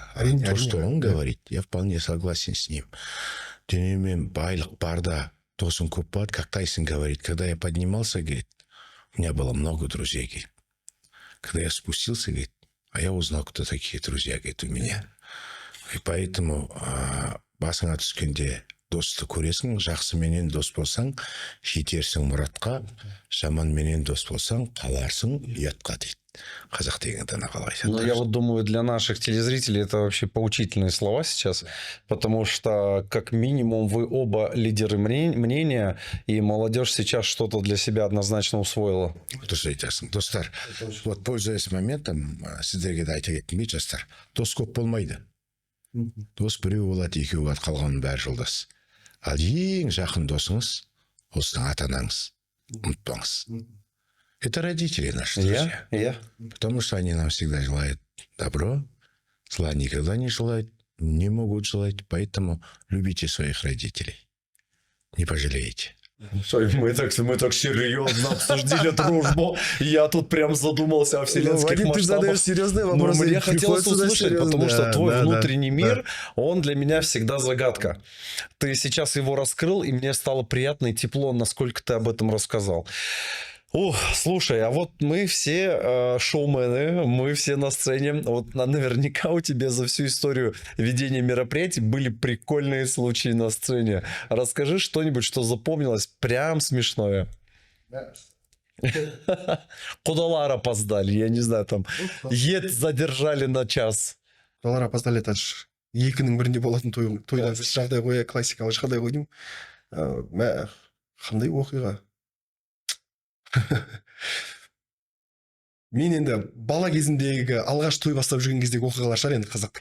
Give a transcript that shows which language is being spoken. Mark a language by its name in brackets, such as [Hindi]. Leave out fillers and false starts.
[Russian] То, что он говорит, я вполне согласен с ним. [Kazakh] Дүниемен байлық барда досың көп болады, [Russian] как Тайсон говорит. Когда я поднимался, говорит, у меня было много друзей, говорит. Когда я спустился, говорит, а я узнал, кто такие друзья, говорит, у меня. И поэтому [Kazakh] басыңа түскенде досты көресің, жақсыменен дос болсаң, жетерсің мұратқа, жаманменен дос болсаң, қаларсың ұятқа дейді. Қазақ деген дана қалай айтады. [Russian] Ну, я вот думаю, для наших телезрителей это вообще поучительные слова сейчас, потому что, как минимум, вы оба лидеры мнения, и молодежь сейчас что-то для себя однозначно усвоила. [Kazakh] Дұрыс айтасың. Достар, [Russian] вот пользуясь моментом, [Kazakh] сіздерге де айта кеттім бе, жастар, дос көп болмайды. Дос біреу болады, екеу болады, қалғанның бәрі жолдас. Ал ең жақын досыңыз, ол сіздің ата-анаңыз. Ұмытпаңыз. [Russian] Это родители наши друзья. Потому что они нам всегда желают добро, зла никогда не желают, не могут желать, поэтому любите своих родителей. Не пожалеете. Мы так серьезно обсудили дружбу. Я тут прям задумался о вселенских масштабах. Ты задаешь серьезные Но вопросы. мне хотелось услышать, потому что твой внутренний мир, да. он для меня всегда загадка. Ты сейчас его раскрыл, и мне стало приятно и тепло, насколько ты об этом рассказал. Слушай, а вот мы все шоумены, мы все на сцене. Вот наверняка у тебя за всю историю ведения мероприятий были прикольные случаи на сцене. Расскажи что-нибудь, что запомнилось прям смешное. Кудалар опоздали, я не знаю, там ет задержали на час. Кудалар опоздали, это ж [Kazakh] екінің бірінде болатын тойда біз жағдай қоя, классикалық жағдай қойдым. Қандай оқиға? Мен енді бала кезімдегі алғаш той бастап жүрген кездегі оқиғалар шығар енді қызықты.